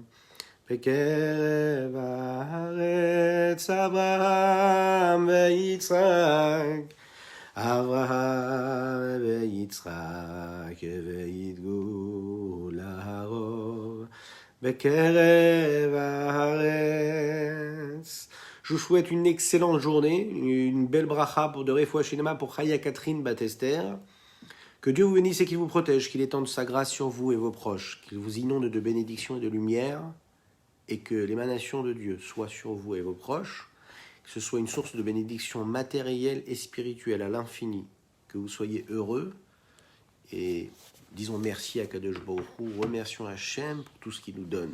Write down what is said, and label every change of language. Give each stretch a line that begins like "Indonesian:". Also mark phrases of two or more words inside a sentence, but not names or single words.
Hebrew: בקרב הארץ אברהם ויצחק, אברהם ויצחק, והדגו להרוב. בקרב הארץ.
French: Je vous souhaite une excellente journée, une belle bracha pour de
Hebrew: רפואה שלמה
French: pour Chaya Catherine Bat-Esther. Que Dieu vous bénisse et qu'il vous protège, qu'il étende sa grâce sur vous et vos proches, qu'il vous inonde de bénédictions et de lumière, et que l'émanation de Dieu soit sur vous et vos proches, que ce soit une source de bénédiction matérielle et spirituelle à l'infini, que vous soyez heureux, et disons merci à
Hebrew: קדוש ברוך הוא,
French: remercions Hachem pour tout ce qu'il nous donne.